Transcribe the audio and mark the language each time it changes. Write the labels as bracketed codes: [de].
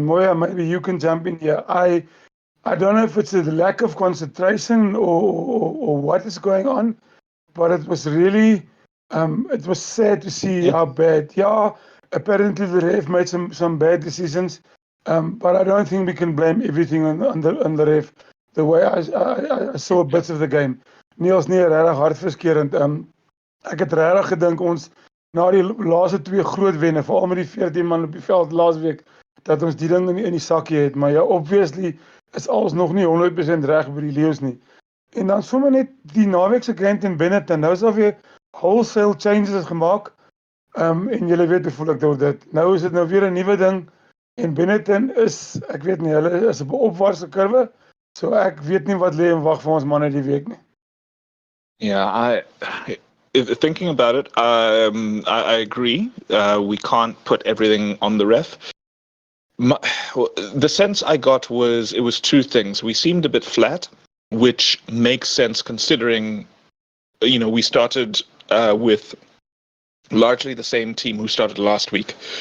[en] Mooi, maybe you can jump in here. I don't know if it's a lack of concentration or what is going on, but it was really it was sad to see how bad. Ja, apparently the ref made some bad decisions, but I don't think we can blame everything on the ref. The way I saw bits of the game. [af] Niels, nee, regtig hartverskeurend. Ek het regtig gedink ons na die laaste 2 groot wenne, veral met die 14 man op die veld laasweek, dat ons die ding in die sakkie het, maar ja, obviously is alles nog nie 100% reg by die Leeu's nie. En dan sommer net die naweek se game teen Benetton, nou is daar weer wholesale changes gemaak. En julle weet hoe voel ek oor dit. Nou is dit nou weer 'n nuwe ding en Benetton is, ek weet nie, hulle is op 'n opwaartse kurwe, so ek weet nie wat lê en wag vir ons manne die week nie. [en] Yeah, thinking about it, I agree. We can't put everything on the ref. The sense I got was it was two things. We seemed a bit flat, which makes sense considering, we started with largely the same team who started last week.